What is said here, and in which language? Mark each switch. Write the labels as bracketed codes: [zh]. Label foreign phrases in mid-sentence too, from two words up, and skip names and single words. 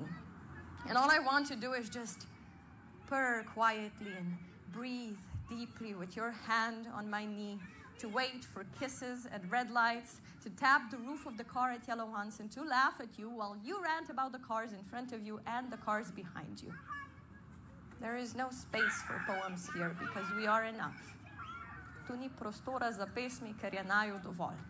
[en] And all I want to do is just purr quietly and breathe deeply with your hand on my knee, to wait for kisses at red lights, to tap the roof of the car at yellow ones, and to laugh at you while you rant about the cars in front of you and the cars behind you. There is no space for poems here because we are enough. [sl] Tu ni prostora za pesmi, ker je naju dovolj.